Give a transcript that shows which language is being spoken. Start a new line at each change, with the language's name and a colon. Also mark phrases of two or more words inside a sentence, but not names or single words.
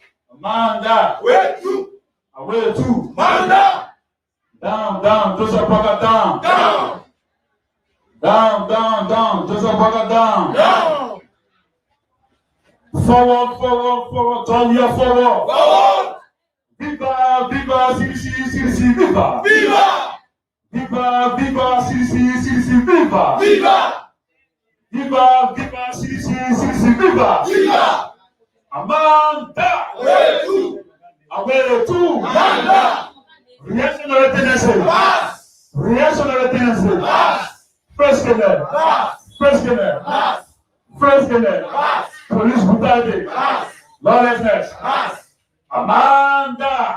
English: Amanda, where to? Where to? Amanda. Down, down, Joseph Parker down. Down. Down, down, down, Joseph Parker down. Down. Forward, forward, forward, turn your forward. Forward. Viva, viva, CDC, viva. Viva. Viva, viva, CDC, viva. Viva. Viva, viva, CDC, viva. Viva. Amanda. Where to? Where to? Amanda. Reaction of the Pass. Reaction of the Pass. First Canal. Pass. First Canal. Pass. First Canal. Pass. Police brutality. Pass. Lawlessness. Pass. Amanda.